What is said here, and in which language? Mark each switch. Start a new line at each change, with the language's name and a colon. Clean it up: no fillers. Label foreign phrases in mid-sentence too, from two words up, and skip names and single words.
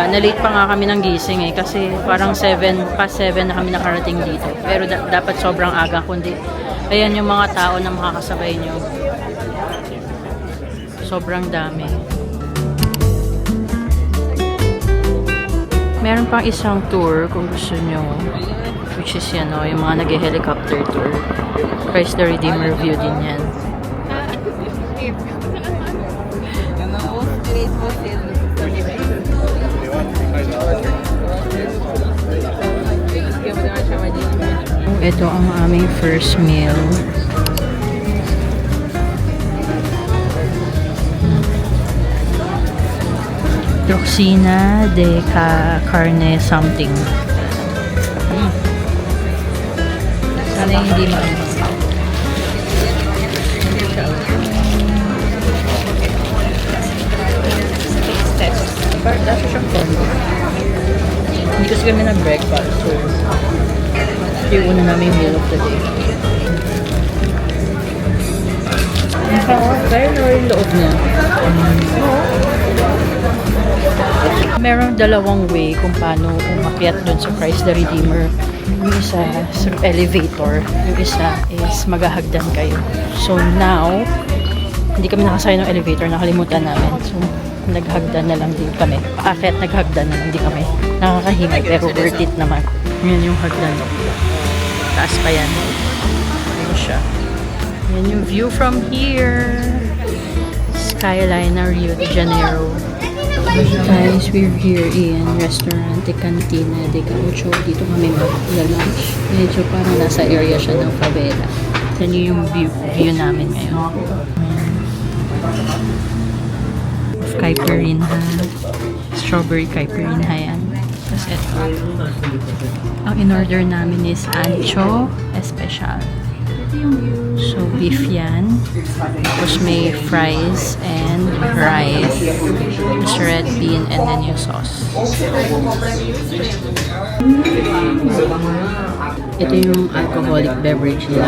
Filipino: Na-late pa nga kami ng gising eh. Kasi parang 7 na kami nakarating dito. Pero dapat sobrang aga. Kundi, ayan yung mga tao na makakasabay nyo. Sobrang dami. Meron pang isang tour kung gusto nyo.
English: Which is
Filipino: yan o, yung mga nag-helicopter tour. Christ the Redeemer view din yan. Ito ang aming
English: first meal.
Portuguese: Troxina de carne something.
Filipino: Sana hindi maano. Dapat siyang combo. Hindi kasi kami nag-breakfast. So, yung una namin
English: meal of the day.
Filipino: Kaya na yung loob niya. Meron dalawang way kung paano umakyat dun sa Christ the Redeemer. Yung isa sa elevator. Yung isa is maghahagdan kayo. So now, hindi kami nakasaya ng elevator. Nakalimutan namin. So, naghagdan na lang din kami. Paakyat naghagdan na lang din kami. Nakakahinga pero
English: worth it
Filipino: naman. Yan yung hagdan. Taas pa yan. Yan siya. Yan yung
English: view from here.
Filipino: Skyline ng Rio de Janeiro.
English: Guys, we're here in Restaurante Cantina de Gaucho.
Filipino: Dito kami mag-lunch. Medyo parang nasa area siya ng favela. Yan yung view namin ngayon. Caipirinha. Strawberry caipirinha yan. Tapos ito. Ang in-order namin is
Spanish: ancho especial.
Filipino: So, beef yan. Tapos may
English: fries and rice.
Filipino: Tapos
English: red bean and then
Filipino: yung sauce. Ito yung
English: alcoholic beverage
Filipino: nila.